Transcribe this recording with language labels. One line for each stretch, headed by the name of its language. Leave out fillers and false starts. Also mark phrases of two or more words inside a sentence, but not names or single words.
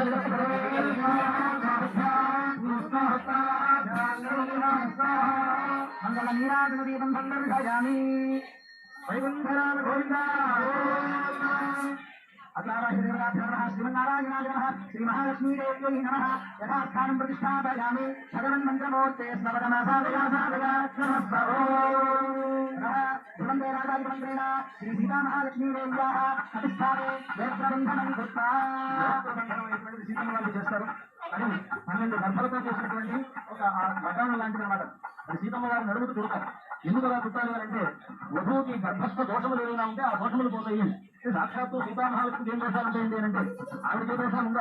Sanskrit: मंगलनीराजनदीपं संदर्शयामि वैकुण्ठराम गोविन्दा श्रीमन्नारायणाय नमः श्री महालक्ष्मीदेव्यै नमः यथास्थानं प्रतिष्ठापयामि भगवन् मन्त्रमूर्ते सुवन्दे राजाधिपमन्त्रेण श्री सीता महालक्ष्मीदेव्याः प्रतिष्ठाने नेत्रबन्धनं कृत्वा
Telugu: సీతమ్మ చేస్తారు. అది 12 గర్భలతో చేసినటువంటి ఒక వడ్డాణం లాంటిది అనమాట. అది సీతమ్మ గారు నడుముకు చుడతారు. ఎందుకు అలా చుట్టాలి అంటే వధువుకి గర్భస్థ దోషములు ఏదైనా ఉంటే ఆ దోషములు పోతాయి. సాక్షాత్తు సీతామహాలక్ష్మికి ఏం దోషాలు ఉంటాయండి అంటే ఆవిడకే దోషాలు ఉండవు.